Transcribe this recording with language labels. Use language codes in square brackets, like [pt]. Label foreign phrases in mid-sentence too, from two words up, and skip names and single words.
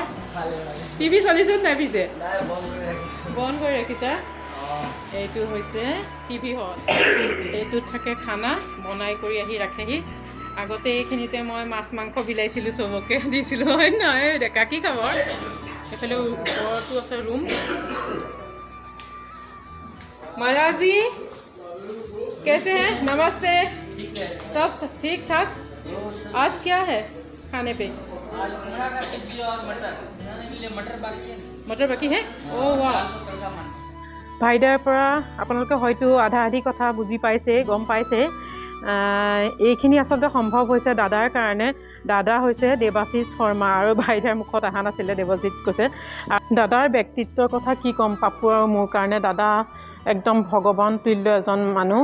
[as] টিভি চলিছে নাই পিছে? বন্ধ কৰি ৰাখিছা? এইটো হৈছে টিভি হল। এইটোত থাকে খানা বনাই কৰি আহি ৰাখেহি। আগতে এইখিনিতে মই মাছ মাংস বিলাইছিলোঁ, চবকে দিছিলোঁ, হয় নহয় ডেকা? কি খবৰ? এইফালে ওপৰতো আছে ৰুম। [hi] महाराज जी कैसे हैं? नमस्ते। सब ठीक ठाक? आज क्या है खाने पे? मटर बाकी है? ओ वाह। [as] ভাইদাৰ পৰা আপোনালোকে হয়তো আধা আধি কথা বুজি পাইছে, গম পাইছে। এইখিনি আচলতে সম্ভৱ হৈছে দাদাৰ কাৰণে। দাদা হৈছে দেৱাশীষ শৰ্মা, আৰু ভাইদাৰ মুখত অহা নাছিলে, দেৱজিৎ কৈছে। দাদাৰ ব্যক্তিত্বৰ কথা কি ক'ম, পাপু আৰু মোৰ কাৰণে দাদা একদম ভগৱান তুল্য এজন মানুহ।